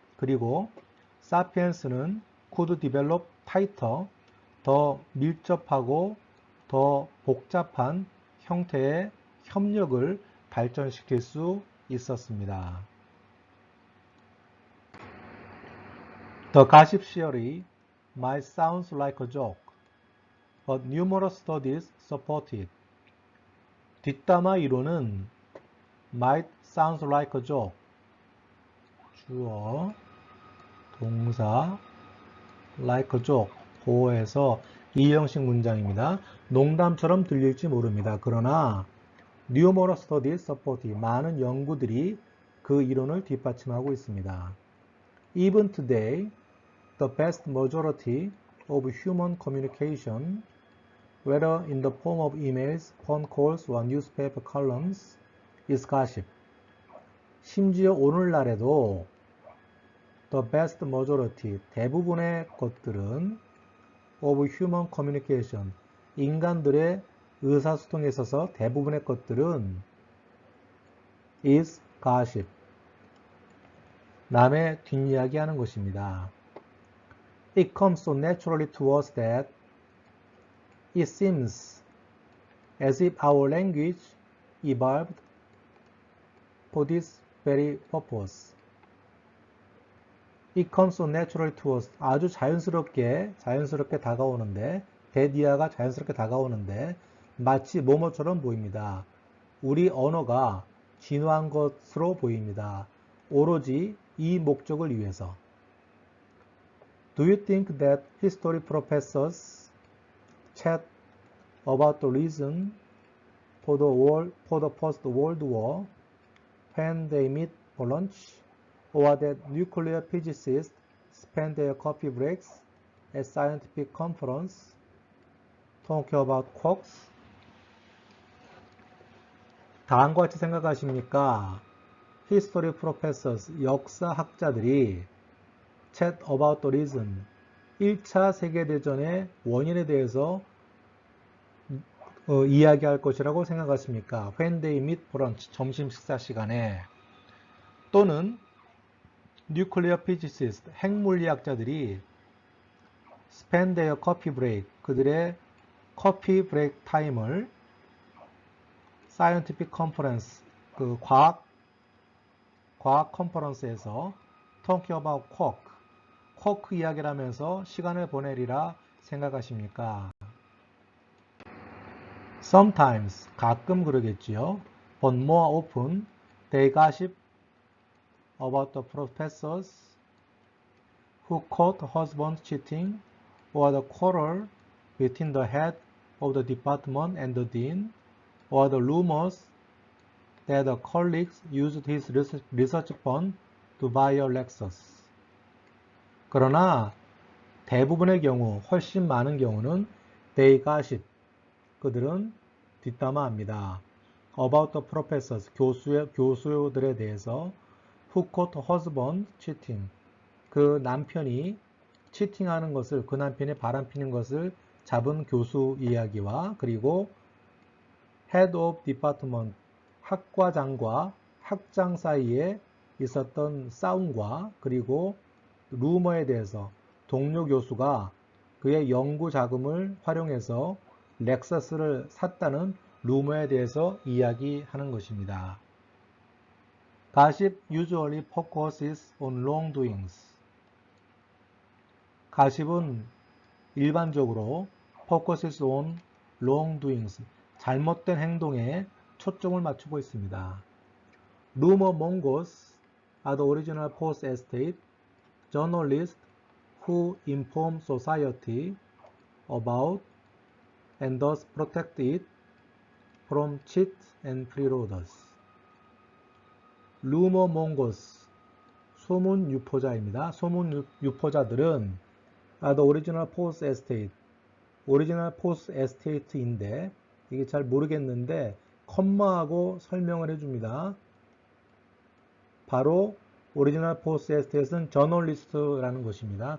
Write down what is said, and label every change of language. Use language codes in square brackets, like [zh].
[ko] 그리고 sapiens는 [en] could develop tighter, [ko] 더 밀접하고 더 복잡한 형태의 협력을 발전시킬 수 있었습니다. [en] The gossip theory might sound like a joke, but numerous studies support it. [ko] 뒷담화 이론은 [en] might sound like a joke, [ko] 주어, 동사, [en] like a joke, [ko] 보어에서 이형식 문장입니다. 농담처럼 들릴지 모릅니다. 그러나 [en] numerous studies support it, [ko] 많은 연구들이 그 이론을 뒷받침하고 있습니다. [en] Even today, the vast majority of human communication, whether in the form of emails, phone calls, or newspaper columns, is gossip. [ko] 심지어 오늘날에도 [en] the vast majority, [ko] 대부분의 것들은 [en] of human communication, [ko] 인간들의 의사소통에 있어서 대부분의 것들은 [en] is gossip, [ko] 남의 뒷이야기하는 것입니다. [en] It comes so naturally to us that it seems as if our language evolved for this very purpose. It comes so naturally to us. [ko] 아주 자연스럽게 다가오는데 데디아가 자연스럽게 다가오는데 마치 뭐뭐처럼 보입니다. 우리 언어가 진화한 것으로 보입니다. 오로지 이 목적을 위해서. [en] Do you think that history professors chat about the reason for the post-World War when they meet for lunch, or that nuclear physicists spend their coffee breaks at scientific conference talking about quarks? [ko] 다음과 같이 생각하십니까? [en] History professors, [ko] 역사학자들이 [en] chat about the reason, [ko] 1차 세계대전의 원인에 대해서 이야기할 것이라고 생각하십니까? [en] When they meet for lunch, [ko] 점심 식사 시간에. 또는 [en] nuclear physicists, [ko] 핵물리학자들이 [en] spend their coffee break, [ko] 그들의 커피 브레이크 타임을 [en] scientific conference, [ko] 그 과학 컨퍼런스에서 [en] talking about quark [ko] 이야기를 하면서 시간을 보내리라 생각하십니까? Sometimes, 가끔 그러겠지요. [en] But more often, they gossip about the professors who caught husbands cheating, or the quarrel between the head of the department and the dean, or the rumors that the colleagues used his research fund to buy a Lexus. [ko] 그러나 대부분의 경우, 훨씬 많은 경우는 [en] they gossip, [ko] 그들은 뒷담화합니다. [en] About the professors, [ko] 교수들에 대해서 [en] who caught husband cheating, [ko] 그 남편이 치팅하는 것을, 그 남편이 바람피는 것을 잡은 교수 이야기와, 그리고 [en] head of department, [ko] 학과장과 학장 사이에 있었던 싸움과, 그리고 루머에 대해서 동료 교수가 그의 연구 자금을 활용해서 렉서스를 샀다는 루머에 대해서 이야기하는 것입니다. [en] Gossip usually focuses on wrongdoings. [ko] 가십은 일반적으로 [en] focuses on wrongdoings, [ko] 잘못된 행동에 초점을 맞추고 있습니다. [en] Rumor mongers are the original post-estate journalists who inform society about and thus protect it from cheats and freeloaders. Rumor mongers, [ko] 소문 유포자입니다. 소문 유포자들은 [en] the original post-estate, [ko] 오리지널 post-estate인데 이게 잘 모르겠는데 컴마하고 설명을 해줍니다. 바로 오리지널 post-estate는 저널리스트라는 것입니다.